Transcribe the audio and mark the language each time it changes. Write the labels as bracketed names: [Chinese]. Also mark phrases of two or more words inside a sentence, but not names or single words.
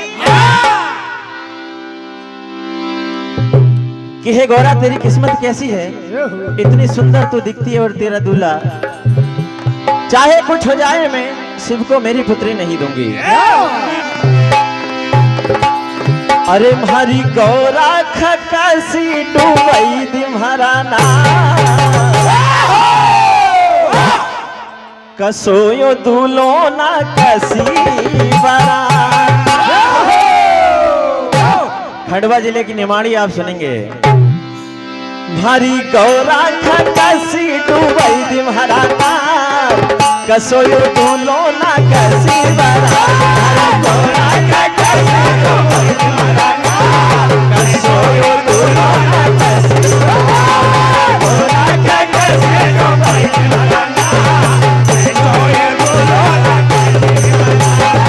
[Hindi] कि हे गौरा तेरी किस्मत कैसी है, इतनी सुंदर तू दिखती है और तेरा दूल्हा, चाहे कुछ हो जाए मैं शिव को मेरी पुत्री नहीं दूंगी। [Nimadi] अरे म्हारी गौरा खकासी डूबई दिम्हारा ना, कसोयो दूलो ना कसी बरा। [Hindi] खंडवा जिले की निमाड़ी आप सुनेंगे। [Nimadi] भारी गौरा खकासी डूबई दिम्हारा ना, कसोयो दूलो ना कसी बरा। गौरा खकासी डूबई दिम्हारा ना, कसोयो दूलो ना कसी बरा। गौरा खकासी डूबई दिम्हारा ना, कसोयो दूलो ना कसी बरा।